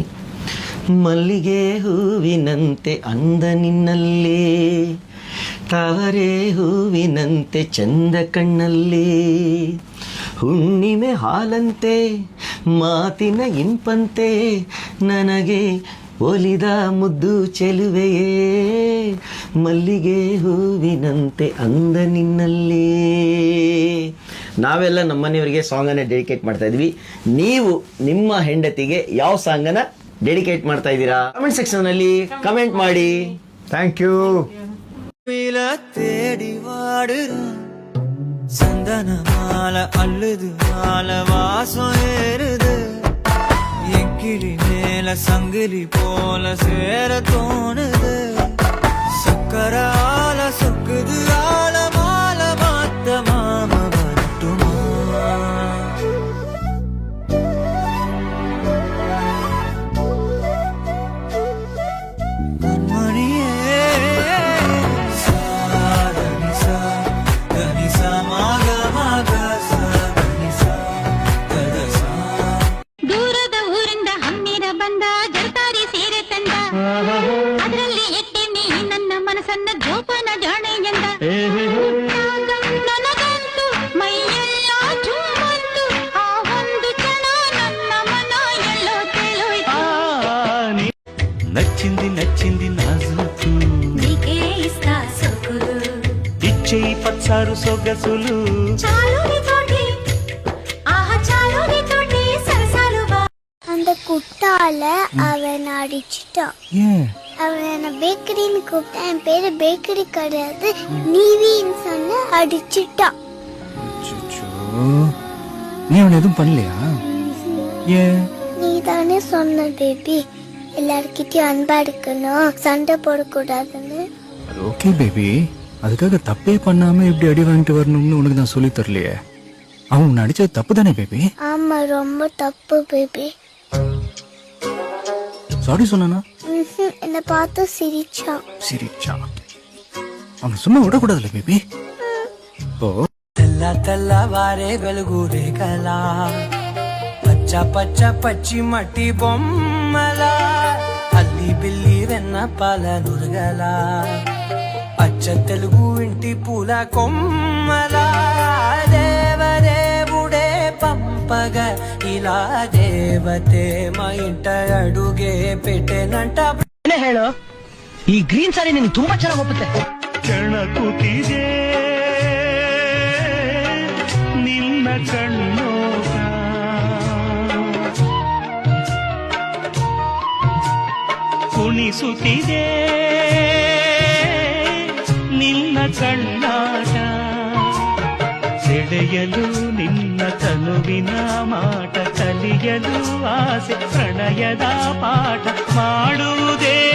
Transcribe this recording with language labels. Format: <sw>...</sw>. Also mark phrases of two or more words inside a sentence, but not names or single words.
<kn>ಮಲ್ಲಿಗೆ ಹೂವಿನಂತೆ ಅಂದ ನಿನ್ನಲ್ಲಿ, ತಾವರೆ ಹೂವಿನಂತೆ ಚಂದ ಕಣ್ಣಲ್ಲಿ, ಹುಣ್ಣಿಮೆ ಹಾಲಂತೆ ಮಾತಿನ ಇಂಪಂತೆ ನನಗೆ ಒಲಿದ ಮುದ್ದು ಚೆಲುವೆಯೇ, ಮಲ್ಲಿಗೆ ಹೂವಿನಂತೆ ಅಂದ ನಿನ್ನಲ್ಲಿ. ನಾವೆಲ್ಲ ನಮ್ಮ ಮನೆಯವರಿಗೆ ಸಾಂಗನ್ನು ಡೆಡಿಕೇಟ್ ಮಾಡ್ತಾ ಇದ್ವಿ. ನೀವು ನಿಮ್ಮ ಹೆಂಡತಿಗೆ ಯಾವ ಸಾಂಗನ್ನು ಡೆಡಿಕೇಟ್ ಮಾಡ್ತಾ ಇದ್ದೀರಾ?</kn> <en>comment section</en> <kn>ಕಮೆಂಟ್ ಮಾಡಿ.</kn> <en>thank you.</en> <ta>தேடி வாடுற சந்தன மாலை அள்ளுது மாலை வாசம் ஏறுது, என் கிளி மேல சங்கிலி போல சேர தோணுது, சக்கர ஆல சொக்குது ஆல மால மாத்த மாம வரட்டுமா? கண்மணியே</ta> <kn>ದೂರದ ಊರಿಂದ ಹಮ್ಮಿರ ಬಂದ ಜರತಾರಿ ಸೀರೆ ತಂದ, ಅದರಲ್ಲಿ ಎಟ್ಟೆನೆ ನನ್ನ ಮನಸ್ಸನ್ನ ಜೋಪಾನ ಜಾಣೆ ಎಂದ. ನನಗಂತೂ ಮೈಯೆಲ್ಲ ಚುಮ್ಮಂತು, ಆ ಒಂದು ಕ್ಷಣ ನನ್ನ ಮನ ಎಲ್ಲೋ ತೇಲೋಯ್ತು.</kn> <te>నచ్చింది నచ్చింది నాజుకు, నీకే ఇస్తా సొక్కులు, ఇచ్చేయి పచ్చారు సొగసులు, చాలు నీతోటి ఆహా చాలు నీతోటి సరసాలు బా.</te> <ta>அந்த குட்டால அவன் அடிச்சிட்டான். அவன் பேக்கரின்னு கூப்பிட்டா, என் பேரு பேக்கரி கிடையாது நீவின்னு சொன்ன அடிச்சிட்டான். நீ அவனை எதுவும் பண்ணலையா? ஏன்? நீ தானே சொன்ன பேபி எல்லார்கிட்டயும் அன்பா இருக்கணும், சண்டை போடக்கூடாதுன்னு. ஓகே பேபி, அதுக்காக தப்பே பண்ணாம இப்படி அடி வாங்கிட்டு வரணும்னு உனக்கு நான் சொல்லி தரலையே. அவன் உன்னை அடிச்சது தப்பு தானே பேபி? ஆமா, ரொம்ப தப்பு பேபி. சாரி சொன்னானா? என்னை பார்த்து சிரிச்சான். சிரிச்சா? அவனை சும்மா விடக்கூடாதுல்ல பேபி. ஓ,</ta> <te>తెల్ల తెల్లవారే వెలుగురే కలా, పచ్చ పచ్చ పచ్చి మట్టి బొమ్మలా, అల్లి బిల్లి వెన్న పాల నురగలా, అచ్చ తెలుగు ఇంటి పూల కొమ్మలా, దేవదేవుడే పంపగ ఇలా దేవతే మా ఇంట అడుగే పెట్టెనంట.</te> <kn>ಹೇಳು, ಈ</kn> <en>green saree</en> <kn>ನಿನಗೆ ತುಂಬಾ ಚೆನ್ನಾಗಿ ಒಪ್ಪುತ್ತೆ. ಕೆಣಕುತ್ತಿದೆ ನಿನ್ನ ಕಣ್ಣೋಟ, ಕುಣಿಸುತ್ತಿದೆ ನಿನ್ನ ಕಣ್ಣಾಟ, ಸೆಳೆಯಲು ನಿನ್ನ ತನುವಿನ ಮಾಟ, ಕಲಿಯಲು ಆಸೆ ಪ್ರಣಯದ ಪಾಠ ಮಾಡುವುದೇ</kn>